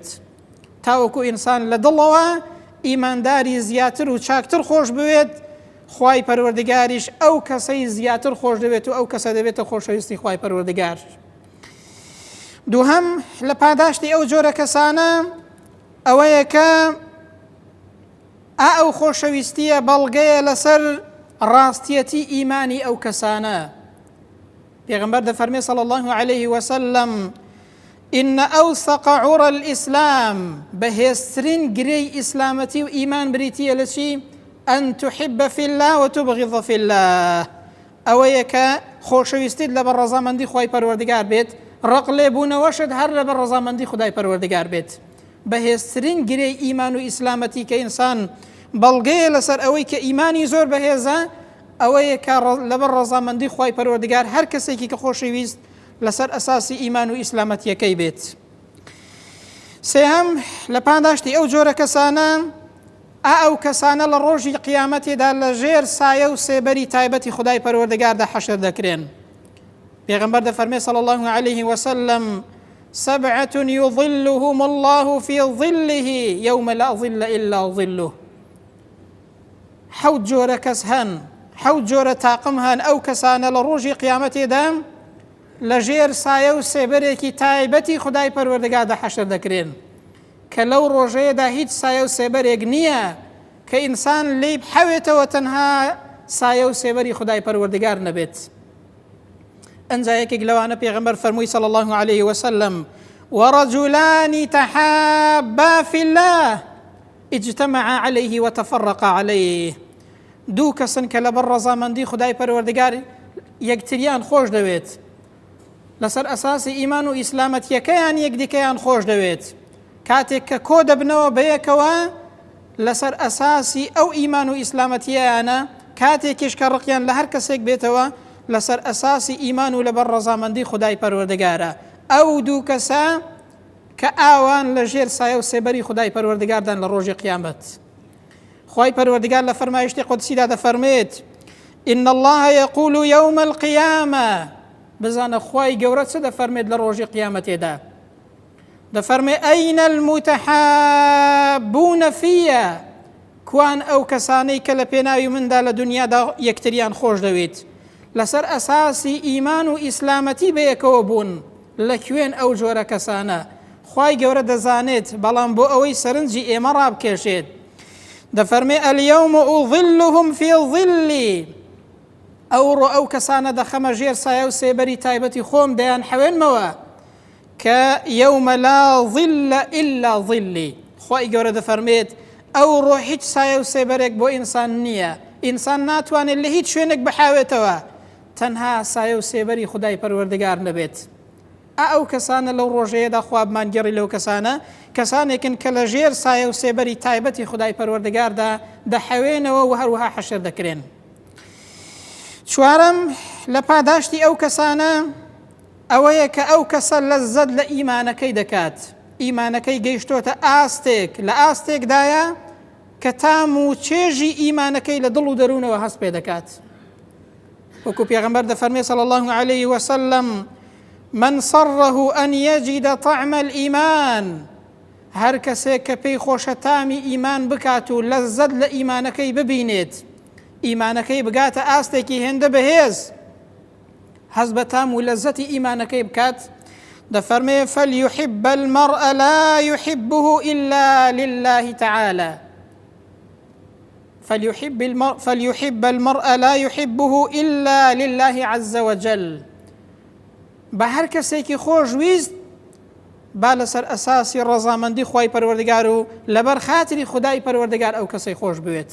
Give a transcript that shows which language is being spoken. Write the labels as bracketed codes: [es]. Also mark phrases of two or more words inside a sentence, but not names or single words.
[ckb] تاوەکو ئینسان لە دڵەوە ئیمانداری زیاتر و چاکتر خۆش بوێت، خوای پەروەردگاریش ئەو کەسەی زیاتر خۆش دەوێت و ئەو کەسە دەبێتە خۆشەویستی خوای پەروەردگار. دووهەم لە پاداشتی ئەو جۆرە کەسانە ئەوەیە کە ئەو خۆشەویستیە بەڵگەیە لەسەر ڕاستیەتی ئیمانی ئەو کەسانە. پێغەمبەر دەفەرمێ [ar] صلی الله عليه وسلم إن أوثق عرى الإسلام، [ckb] بەهێزترین گرەی ئیسلامەتی و ئیمان بریتیە لە چی؟ [ar] أن تحب في الله وتبغض في الله، [ckb] ئەوەیە کە خۆشەویستیت لە بەڕەزامەندی خوای پەروەردگار بێت، ڕق لێبوونەوەشت هەر لە بەڕەزامەندی خودای پەروەردگار بێت. بەهێزترین گرەی ئیمان و ئیسلامەتی کە ئینسان بەڵگەیە لەسەر ئەوەی کە ئیمانی زۆر بەهێزە، ئەوەیە کە لەبەر ڕەزامەندی خوای پەروەردگار هەر کەسێکی کە خۆشەویست لەسەر ئەساسی ئیمان و ئیسلامەتیەکەی بێت. سێهەم لە پاداشتی ئەو جۆرە کەسانە ئەو کەسانە لە ڕۆژی قیامەتێدا لە ژێر سایە و سێبەری تایبەتی خودای پەروەردگاردا حەشر دەکرێن. پێغەمبەر دەفەرمێ [ar] صلی الله عليه وسلم سبعة يظلهم الله في ظله يوم لا ظل إلا ظله. [ckb] حەوت جۆرە کەس هەن، حەوت جۆرە تاقم هەن، ئەو کەسانە لە ڕۆژی قیامەتێدا لە ژێر سایە و سێبەرێکی تایبەتی خودای پەروەردگاردا حەشر دەکرێن کە لەو ڕۆژەیەدا هیچ سایە و سێبەرێک نییە کە ئینسان لێی بحەوێتەوە تەنها سایە و سێبەری خودای پەروەردگار نەبێت. ئەنجا یەکێک لەوانە پێغەمبەر فەرمووی [ar] صلی الله عليه وسلم ورجلان تحابا في الله اجتمعا عليه وتفرقا عليه، [ckb] دوو کەسن کە لەبەر ڕەزامەندی خودای پەروەردگار یەکتریان خۆش دەوێت، لەسەر ئەساسی ئیمان و ئیسلامەتیەکەیان یەکدیکەیان خۆش دەوێت، کاتێک کە کۆ دەبنەوە بەیەکەوە لەسەر ئەساسی ئەو ئیمان و ئیسلامەتیەیانە، کاتێکیش کە ڕقیان لە هەر کەسێک بێتەوە لەسەر ئەساسی ئیمان و لەبەر ڕەزامەندی خودای پەروەردگارە. ئەو دوو کەسە کە ئاوان لە ژێر سایە و سێبەری خودای پەروەردگاردان لە ڕۆژی قیامەت. خوای پەروەردگار لە فەرمایشتی قودسیدا دەفەرمێت [ar] إن الله يقول يوم القيامة، [ckb] بزانە خوای گەورە چ دەفەرمێت لە ڕۆژی قیامەتێدا؟ دەفەرمێ [ar] ئەین المتحابون فيا، [ckb] کوان ئەو کەسانەی کە لە پێناوی مندا لە دنیادا یەکتریان خۆش دەوێت، لەسەر ئەساسی ئیمان و ئیسلامەتی بەیەکەوە بوون، لەکوێن ئەو جۆرە کەسانە؟ خوای گەورە دەزانێت، بەڵام بۆ ئەوەی سەرنجی ئێمە ڕابکێشێت دەفەرمێ [ar] اليوم أظلهم في ظلي، [ckb] ئەو کەسانە دەخەمە ژێر سایە و سێبەری تایبەتی خۆم دەیان حەوێنمەوە کە [ar] يوم لا ظل إلا ظلي. [ckb] خوای گەورە دەفەرمێت ئەو ڕۆ هیچ سایە و سێبەرێک بۆ ئینسان نییە، ئینسان ناتوانێت لە هیچ شوێنێک بحاوێتەوە تەنها سایە و سێبەری خودای پەروەردگار نەبێت. ئەو کەسانە لەو ڕۆژەیەدا خوابمانگەڕی لەو کەسانێکن کە لە ژێر سایە و سێبەری تایبەتی خودای پەروەردگاردا دەحەوێنەوە و هەروەها حەشر دەکرێن. چوارەم لە پاداشتی ئەو کەسانە ئەوەیە کە ئەو کەسە لەزەت لە ئیمانەکەی دەکات، ئیمانەکەی گەیشتۆتە ئاستێک، لە ئاستێکدایە کە تام و چێژی ئیمانەکەی لە دڵ و دەروونەوە هەست پێ دەکات. وەکو پێغەمبەر دەفەرمێ [ar] صلی الله عليه وسلم: من صره أن يجد طعم الإيمان، [ckb] هەر کەسێک کە پێی خۆشە تامی ئیمان بکات و لەزەت لە ئیمانەکەی ببینێت، ئیمانەکەی بگاتە ئاستێکی هێندە بەهێز، هەست بە تام و لەزەتی ئیمانەکەی بکات، دەفەرمێ: [ar] فليحب المرء لا يحبه إلا لله تعالى، فليحب المرء لا يحبه إلا لله عز وجل. [ckb] بە هەر کەسێکی خۆشویست با لەسەر ئەساسی ڕەزامەندی خوای پەروەردگار و لەبەر خاتری خدای پەروەردگار ئەو کەسەی خۆش بوێت.